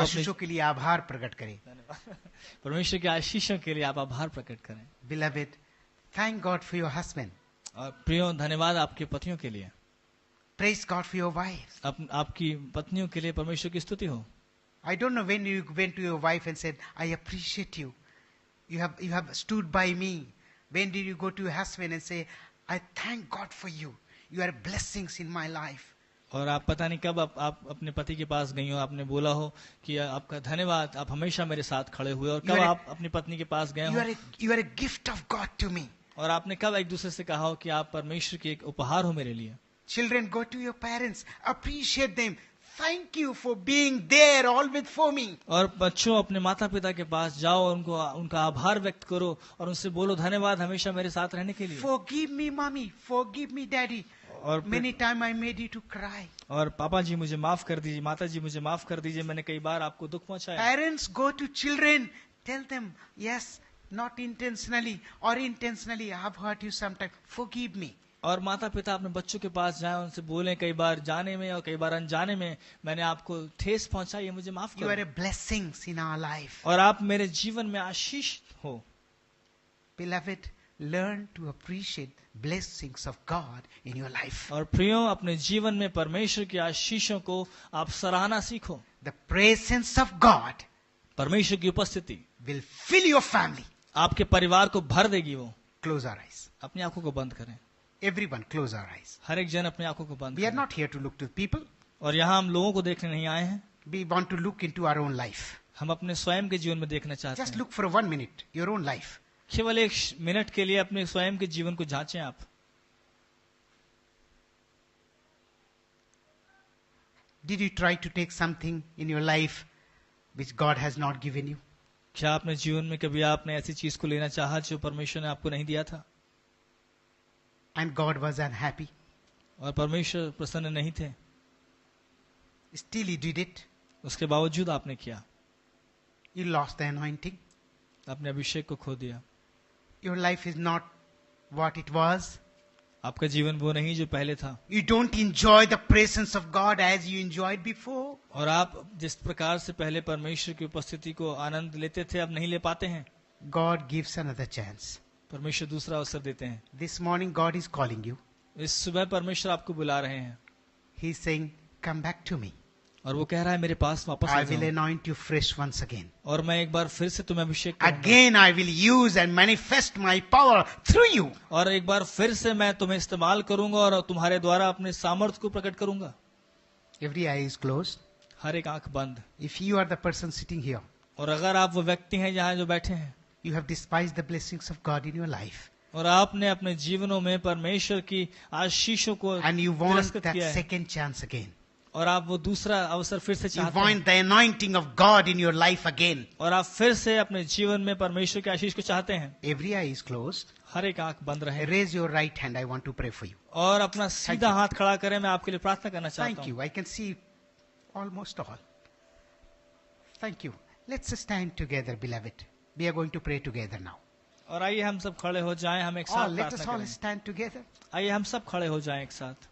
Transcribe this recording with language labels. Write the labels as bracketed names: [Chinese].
[Hindi] आशीषों के लिए आभार प्रकट करें। परमेश्वर के आशीषों के लिए आप आभार प्रकट करें। [English] Beloved, thank God for your husband. [Hindi] और प्रियो धन्यवाद आपके पतियों के लिए। [English] Praise God for your wives. [Hindi] आपकी पत्नियों के लिए परमेश्वर की स्तुति हो। [English] I don't know when you went to your wife and said, I appreciate you. You have stood by me. When did you go to your husband and say, I thank God for you. You are blessings in my life. [Hindi] और आप पता नहीं कब आप अपने पति के पास गई हो, आपने बोला हो कि आपका धन्यवाद, आप हमेशा मेरे साथ खड़े हुए। और कब आप अपनी पत्नी के पास गए हो, [English] You are a gift of God to me. [Hindi] और आपने कब एक दूसरे से कहा हो कि आप परमेश्वर के एक उपहार हो मेरे लिए। [English] Children, go to your parents. Appreciate them. Thank you for being there always for me. [Hindi] और बच्चों अपने माता पिता के पास जाओ और उनका आभार व्यक्त करो और उनसे बोलो धन्यवाद हमेशा मेरे साथ रहने के लिए। [English] Forgive me, mommy. Forgive me, daddy. [Hindi] और [English] Many times I made you to cry. [Hindi] और पापा जी मुझे माफ कर दीजिए, माता जी मुझे माफ कर दीजिए, मैंने कई बार आपको दुख पहुंचाया। [English] Parents, go to children. Tell them, yes, not intentionally or intentionally, I have hurt you sometime. Forgive me. [Hindi] और माता पिता अपने बच्चों के पास जाएं, उनसे बोलें, कई बार जाने में और कई बार अनजाने में मैंने आपको ठेस पहुंचाई है, मुझे माफ [English] You are [Hindi] करें। [English] a blessing in our life. [Hindi] और आप मेरे जीवन में आशीष हो। [English] Beloved, learn to appreciate blessings of God in your life. [Hindi] और प्रियो, अपने जीवन में परमेश्वर की आशीषों को आप सराहना सीखो। [English] The presence of God [Hindi] परमेश्वर की उपस्थिति [English] will fill your family. [Hindi] आपके परिवार को भर देगी। वो [English] Close our eyes. [Hindi] अपनी आंखों को बंद करें। [English] Everyone, close our eyes. [Hindi] हर एक जन अपनी आंखों को बंद [English] We are [Hindi] करें। [English] not here to look to people. [Hindi] और यहाँ हम लोगों को देखने नहीं आए हैं, [English] We want to look into our own life. [Hindi] हम अपने स्वयं के जीवन में देखना चाहते [English] Just [Hindi] हैं। [English] look for 1 minute, your own life. [Hindi] केवल 1 मिनट के लिए अपने स्वयं के जीवन को जांचें आप। [English] Did you try to take something in your life which God has not given you? [Hindi] क्या अपने जीवन में कभी आपने ऐसी चीज को लेना चाहा जो परमेश्वर ने आपको नहीं दिया था, [English] And God was unhappy. [Hindi] और परमेश्वर प्रसन्न नहीं थे, [English] Still you did it. [Hindi] उसके बावजूद आपने किया, [English] You lost the anointing. [Hindi] अपने अभिषेक को खो दिया। [English] Your life is not what it was. [Hindi] आपका जीवन वो नहीं जो पहले था, [English] You don't enjoy the presence of God as you enjoyed before. [Hindi] और आप जिस प्रकार से पहले परमेश्वर की उपस्थिति को आनंद लेते थे अब नहीं ले पाते हैं। [English] God gives another chance. [Hindi] परमेश्वर दूसरा अवसर देते हैं। [English] This morning God is calling you. [Hindi] इस सुबह परमेश्वर आपको बुला रहे हैं [English] He is saying, come back to me. [Hindi] और वो कह रहा है मेरे पास वापस आ [English] I will [Hindi] जाओ, [English] anoint you fresh once again. [Hindi] और मैं एक बार फिर से तुम्हें अभिषेक करूंगा, [English] Again I will use and manifest my power through you. [Hindi] और एक बार फिर से मैं तुम्हें इस्तेमाल करूंगा और तुम्हारे द्वारा अपने सामर्थ्य को प्रकट करूंगा। [English] Every eye is closed. [Hindi] हर एक आंख बंद। [English] If you are the person sitting here, [Hindi] और अगर आप वो व्यक्ति हैं जहाँ जो बैठे हैं, [English] you have despised the blessings of God in your life, [Hindi] और आपने अपने जीवनों में परमेश्वर की आशीषों को [English] and you want [Hindi] तिरस्कृत [English] that [Hindi] किया है, [English] second chance again. [Hindi] और आप वो दूसरा अवसर फिर से [English] You [Hindi] चाहते हैं, [English] want the anointing of God in your life again. [Hindi] और आप फिर से अपने जीवन में परमेश्वर की आशीष को चाहते हैं, [English] Every eye is closed. [Hindi] हर एक आंख बंद रहे, [English] Raise your right hand. I want to pray for you. [Hindi] और अपना सीधा हाथ खड़ा करें। मैं आपके लिए प्रार्थना करना चाहता [English] Thank [Hindi] हूँ। [English] you. I can see almost all. Thank you. Let's stand together, beloved. We are going to pray together now. [Hindi] और आइए हम सब खड़े हो जाएं, हम एक [English] All, [Hindi] साथ [English] let us [Hindi] प्रार्थना [English] all [Hindi] करें। [English] stand together. [Hindi] आइए हम सब खड़े हो जाएं एक साथ।